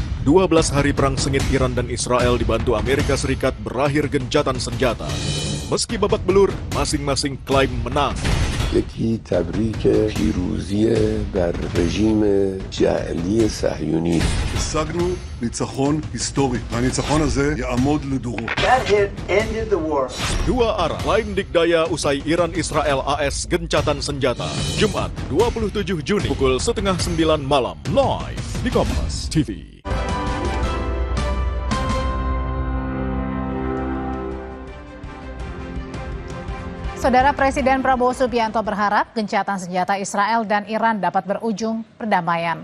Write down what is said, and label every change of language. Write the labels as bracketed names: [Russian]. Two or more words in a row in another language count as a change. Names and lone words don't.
[Indonesian] 12 hari perang sengit Iran dan Israel dibantu Amerika Serikat berakhir gencatan senjata. Meski babak belur, masing-masing klaim menang. [Persian] یکی تبریک پیروزی بر رژیم جعلی صهیونی. [Hebrew] השגנו ניצחון היסטורי, והניצחון הזה יעמוד לדורות. [English] That hit ended the war. [Indonesian] Dua arah klaim dikdaya usai Iran-Israel AS gencatan senjata. Jumat 27 Juni pukul 8:30 malam live di Kompas TV. Saudara Presiden Prabowo Subianto berharap gencatan senjata Israel dan Iran dapat berujung perdamaian.